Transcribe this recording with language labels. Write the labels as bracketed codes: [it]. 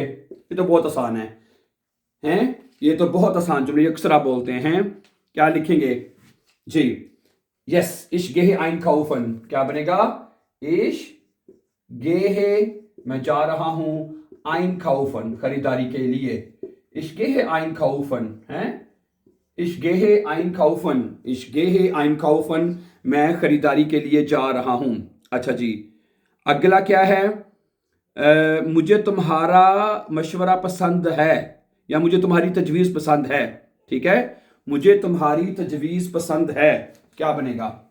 [hi] ये तो बहुत आसान हैं, ये तो बहुत आसान जुमले अक्सर आप बोलते हैं। क्या लिखेंगे जी? यस, [de] ich gehe einkaufen, [hi] क्या बनेगा? [de] ich gehe, [hi] मैं जा रहा हूं, einkaufen, खरीदारी के लिए। [de] ich gehe einkaufen [hi] है, ich gehe einkaufen, ich gehe einkaufen, मैं खरीदारी के लिए जा रहा हूं। अच्छा जी, अगला क्या है? मुझे तुम्हारा मशवरा पसंद है या मुझे तुम्हारी तजवीज़ पसंद है, ठीक है। मुझे तुम्हारी तजवीज़ पसंद है, क्या बनेगा?